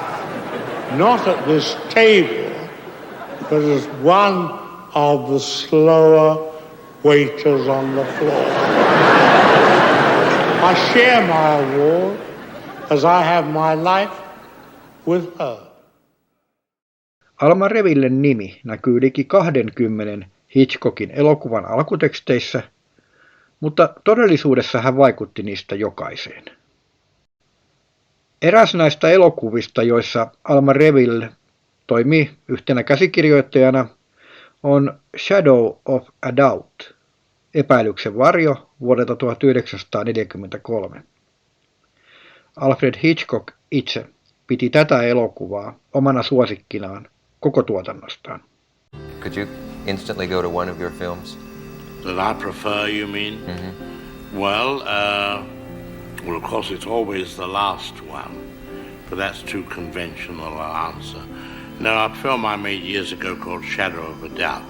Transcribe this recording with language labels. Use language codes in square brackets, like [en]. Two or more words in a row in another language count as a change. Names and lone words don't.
[en] Not at this table, but as one of the slower waiters on the floor. I share my award as I have my life with her. [fi] Alma Revillen nimi näkyy liki 20 Hitchcockin elokuvan alkuteksteissä, mutta todellisuudessa hän vaikutti niistä jokaiseen. Eräs näistä elokuvista, joissa Alma Reville toimii yhtenä käsikirjoittajana, on Shadow of a Doubt, epäilyksen varjo vuodelta 1943. Alfred Hitchcock itse piti tätä elokuvaa omana suosikkinaan koko tuotannostaan. [en] Could you instantly go to one of your films? That I prefer, you mean? Mm-hmm. Well, of course it's always the last one, but that's too conventional an answer. No, a film I made years ago called Shadow of a Doubt.